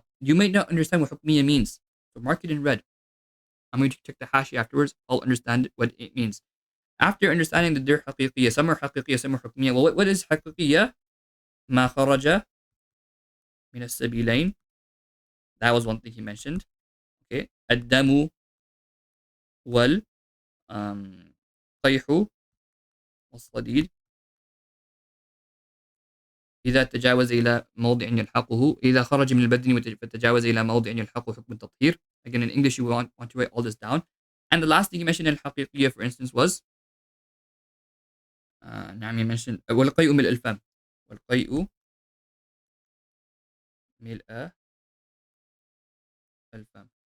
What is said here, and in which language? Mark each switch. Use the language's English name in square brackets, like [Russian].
[English] Now, you may not understand what حكمية means, so mark it in red. I'm going to check the hashi afterwards. I'll understand what it means. After understanding that they're حقيقية, some are حقيقية, some are حكمية. Well, what is حقيقية? [Arabic] ما خرج من السبيلين. [English] That was one thing he mentioned. Okay. [Arabic] الدم وال قيح والصديد إذا تجاوز إلى موضع يلحقه إذا خرج من البدن فتجاوز إلى موضع يلحقه حكم التطهير. [English] Again, in English, you want to write all this down. And the last thing you mentioned in الحقيقية, for instance, was نعم, you mentioned [Arabic] والقيء ملء الفم. والقيء ملء الفم.